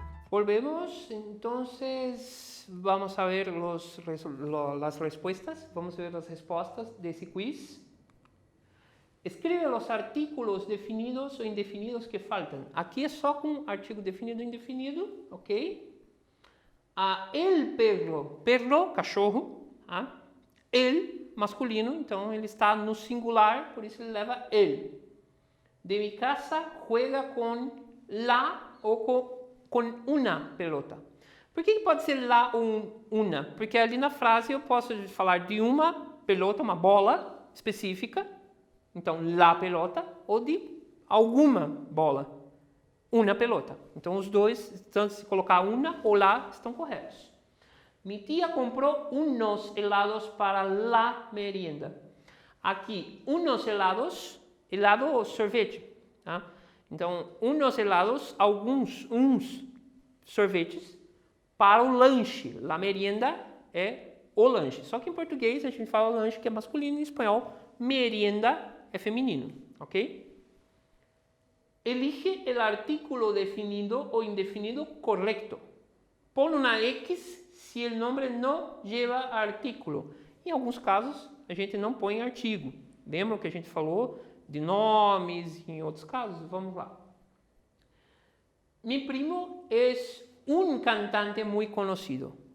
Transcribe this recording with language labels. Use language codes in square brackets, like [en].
[es] Volvemos, entonces vamos a ver las respuestas, vamos a ver las respuestas de ese quiz. Escribe los artículos definidos o indefinidos que faltan. [pt] Aqui é só com artigo definido e indefinido, ok? El perro, perro, cachorro. El, masculino, então ele está no singular, por isso ele leva el. [es] De mi casa juega com la ou com una pelota. [pt] Por que pode ser la ou una? Porque ali na frase eu posso falar de uma pelota, uma bola específica, então la pelota, ou de alguma bola, una pelota. Então os dois, tanto se colocar una ou la, estão corretos. [es] Mi tía compró unos helados para la merienda. [pt] Aqui, unos helados, helado ou sorvete. Tá? Então, unos helados, uns sorvetes para o lanche. La merienda é o lanche. Só que em português a gente fala lanche que é masculino, em espanhol merienda é feminino, ok? [es] Elige el artículo definido o indefinido correcto. Pon una X [pt] se o nome não [es] lleva artículo. [pt] Em alguns casos, a gente não põe artigo. Lembra que a gente falou de nomes? Em outros casos, vamos lá. Mi primo é um cantante muito conhecido.